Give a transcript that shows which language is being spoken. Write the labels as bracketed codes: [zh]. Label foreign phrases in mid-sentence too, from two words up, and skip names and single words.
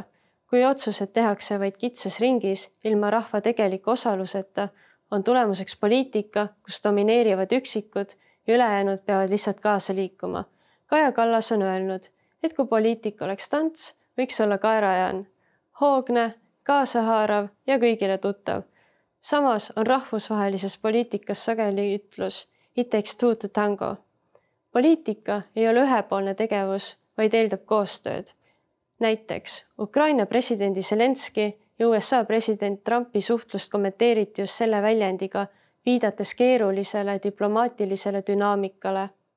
[et] Kui otsused tehakse vaid kitsas ringis ilma rahva tegeliku osaluseta, on tulemuseks poliitika, kus domineerivad üksikud ja ülejäänud peavad lihtsalt kaasa liikuma. Kaja Kallas on öelnud, et kui poliitika oleks tants, võiks olla kaerajaan. Hoogne, kaasahaarav ja kõigile tuttav. Samas on rahvusvahelises poliitikas sageli ütlus [en] "It takes two to tango". [et] Poliitika ei ole ühepoolne tegevus, vaid eeldab koostööd. Näiteks Ukraina presidendi Zelenski ja USA president Trumpi suhtlust kommenteeriti just selle väljendiga, viidates keerulisele diplomaatilisele dünaamikale.